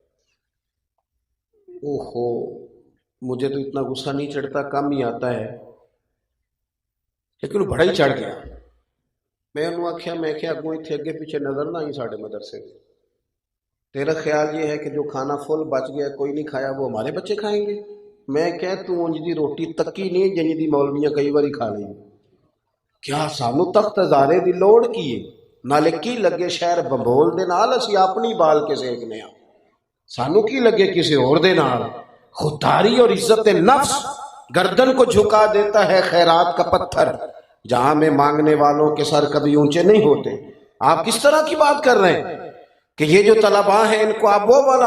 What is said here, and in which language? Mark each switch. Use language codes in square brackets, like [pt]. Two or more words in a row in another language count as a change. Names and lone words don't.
[ur] اوہو، مجھے تو اتنا غصہ نہیں چڑھتا، کم ہی آتا ہے، لیکن بڑا ہی چڑھ گیا۔ [pa] میں انہوں آکھیا، [ur] میں کیا اگوں اتنے اگے پیچھے نظر نہ آئی ساڑھے مدرسے میں، تیرا خیال یہ ہے کہ جو کھانا فل بچ گیا کوئی نہیں کھایا وہ ہمارے بچے کھائیں گے؟ [pa] میں کہ تو انج دی روٹی تکی نہیں جنج دی مولویاں کئی باری کھا لی، کیا سانو تخت ہزارے دی لوڑ کیے، نالے کی لگے شہر بمبول دے نال اسی اپنی بال کے سیکنے ہاں، سانو کی لگے کسی اور دے نال؟ [ur] خودداری اور عزت نفس گردن کو جھکا دیتا ہے خیرات کا پتھر، جہاں میں مانگنے والوں کے سر کبھی اونچے نہیں ہوتے۔ آپ کس طرح کی بات کر رہے ہیں کہ یہ جو طلباء ہیں ان کو آپ وہ والا؟